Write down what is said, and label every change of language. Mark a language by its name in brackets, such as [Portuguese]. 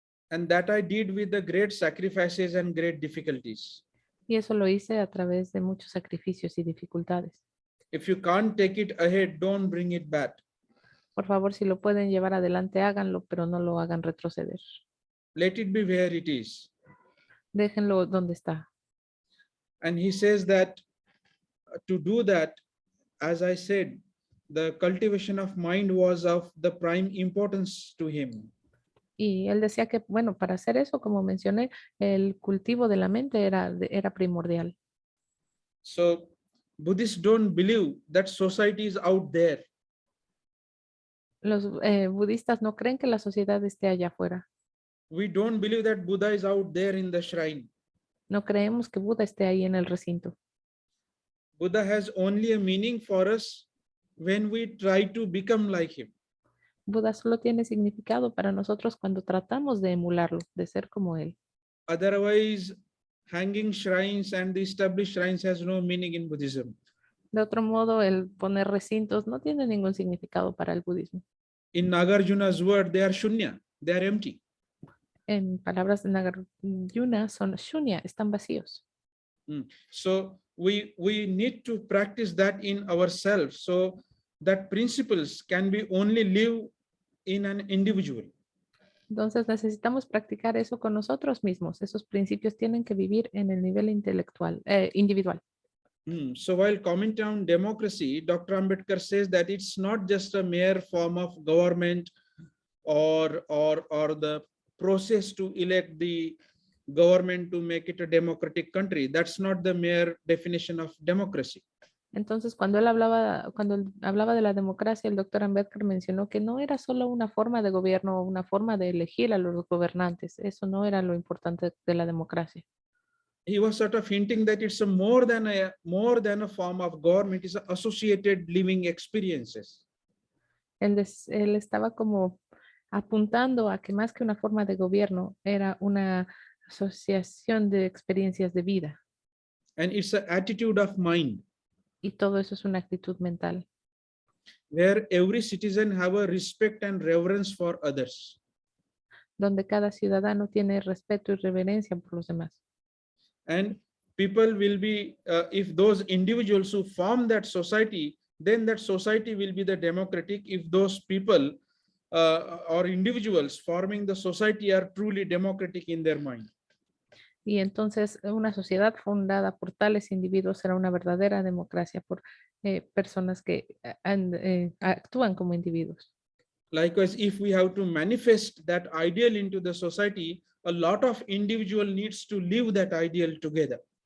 [English] And that I did with the great sacrifices and great difficulties. [Spanish] Y eso lo hice a través de muchos sacrificios y dificultades. [English] If you can't take it ahead, don't bring it back. [Spanish] Por favor, si lo pueden llevar adelante, háganlo, pero no lo hagan retroceder. [English] Let it be where it is. [Spanish] Déjenlo donde está. [English] And he says that to do that, as I said, the cultivation of mind was of the prime importance to him. [Spanish] Y él decía que, bueno, para hacer eso, como mencioné, el cultivo de la mente era primordial. [English] So Buddhists don't believe that society is out there. [Spanish] Los budistas no creen que la sociedad esté allá afuera. [English] We don't believe that Buddha is out there in the shrine. [Spanish] No creemos que Buda esté ahí en el recinto. [English] Buddha has only a meaning for us when we try to become like him. [Spanish] Buda solo tiene significado para nosotros cuando tratamos de emularlo, de ser como él. [English] Otherwise, hanging shrines and the established shrines has no meaning in Buddhism. [Spanish] De otro modo, el poner recintos no tiene ningún significado para el budismo. [English] In Nagarjuna's word, they are shunya, they are empty. [Spanish] En palabras de Nagarjuna, son shunya, están vacíos. [English] So we need to practice that in ourselves so that principles can be only live in an individual. [Spanish] Entonces necesitamos practicar eso con nosotros mismos. Esos principios tienen que vivir en el nivel intelectual, individual. [English] So while commenting on democracy, Dr. Ambedkar says that it's not just a mere form of government or the process to elect the government to make it a democratic country. That's not the mere definition of democracy. [Spanish] Entonces, cuando él hablaba de la democracia, el doctor Ambedkar mencionó que no era solo una forma de gobierno o una forma de elegir a los gobernantes. Eso no era lo importante de la democracia. [English] He was sort of hinting that it's more than a form of government. It's associated living experiences. [Spanish] Él estaba como apuntando a que más que una forma de gobierno, era una asociación de experiencias de vida. [English] And it's an attitude of mind. [Spanish] Y todo eso es una actitud mental. [English] Where every citizen have a respect and reverence for others. [Spanish] Donde cada ciudadano tiene respeto y reverencia por los demás. [English] And people will be, if those individuals who form that society, then that society will be the democratic if those people or individuals forming the society are truly democratic in their mind. [Spanish] Y entonces una sociedad fundada por tales individuos será una verdadera democracia por personas que actúan como individuos. [English] Likewise, if we have to manifest that ideal into the society, a lot of individual needs to live that ideal together.